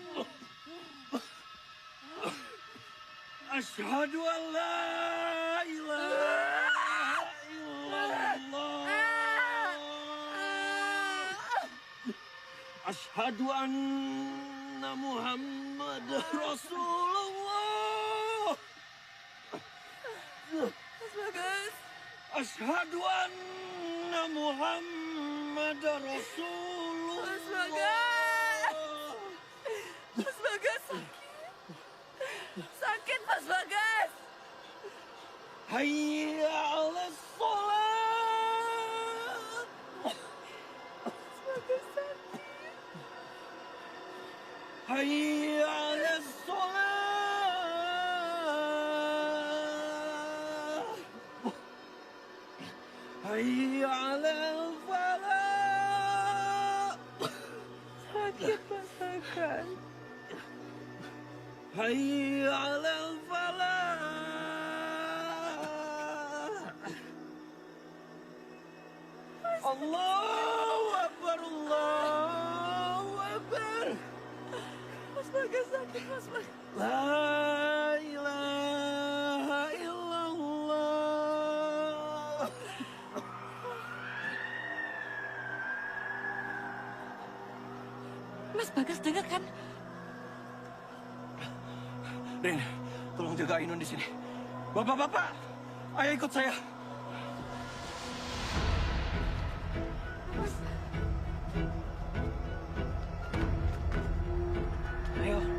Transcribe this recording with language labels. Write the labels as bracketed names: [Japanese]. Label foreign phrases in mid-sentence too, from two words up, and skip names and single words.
[Arabic] أشهد أن لا إله إلا الله. أشهد أن محمد رسول الله. [Indonesian] Mas Bagas. [Arabic] أشهد أن محمد رسول الله. [Indonesian] Mas Bagas. Mas Bagas sakit. Mas Bagas. [Arabic] حي على الصلاة. [Indonesian] Mas Bagas sakit. [Arabic] حي على الصلاة. حي على الفلاح. [Indonesian] Sakit Mas Bagas. [Arabic] حي على الفلاح. الله أكبر، الله أكبر. [Indonesian] Mas Bagas sakit, Mas Bagas. [Arabic] لا إله إلا الله. [Indonesian] Mas Bagas dengar kan? Rin, tolong jaga Ainun di sini. Bapak-bapak, ayo ikut saya. Ayo.